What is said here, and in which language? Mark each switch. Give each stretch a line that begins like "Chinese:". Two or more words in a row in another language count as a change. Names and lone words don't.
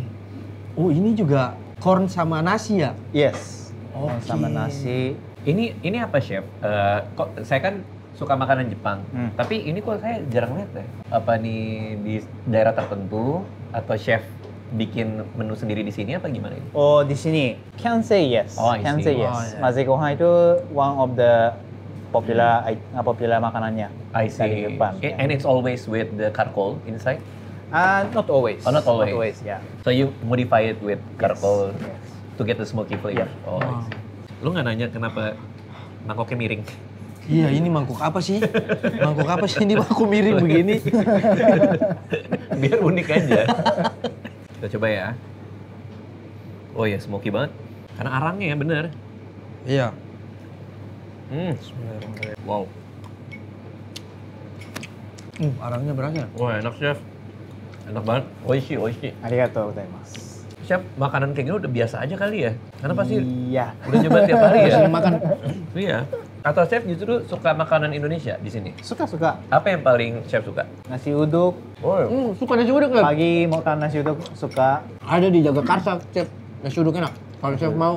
Indonesian: Oh ini juga corn sama nasi ya? Yes. Oke. Sama nasi. Ini apa chef? Kok saya kan suka makanan Jepang, tapi ini kok saya jarang lihat ya. Apa nih di daerah tertentu atau chef bikin menu sendiri di sini apa gimana ini? Oh di sini.
English: Can say yes. Oh, I Can see. say yes.
Indonesian: Oh, iya.
Japanese: 混ぜご飯
English: itu one of the popular makanannya I
Indonesian: dari
English: see.
Indonesian: Jepang. ya.
English: And it's always with the charcoal inside. Not always. Oh, not always. yeah. So you modify it with charcoal Yes. to get the smoky flavor. Yeah. Oh, I see.
Indonesian: Lu nggak nanya kenapa mangkoknya miring? Iya ini mangkuk apa sih? Mangkuk apa sih ini mangkuk miring begini? Biar unik aja. Kita coba ya. Oh ya, smoky banget. Karena arangnya ya, bener. Iya. Wow. Arangnya berasa. Wah, enak chef. Enak banget. Oishi.
Japanese: ありがとうございます.
Indonesian: Chef, makanan kayak gini udah biasa aja kali ya? Karena pasti Iya. udah nyoba tiap hari ya? Sering makan. Iya. Atau Chef justru suka makanan Indonesia di sini? Suka. Apa yang paling Chef suka? Nasi uduk. Suka nasi uduk nggak? Pagi makan nasi uduk suka. Ada di Jagakarsa, Chef. Nasi uduk enak. Kalau Chef mau,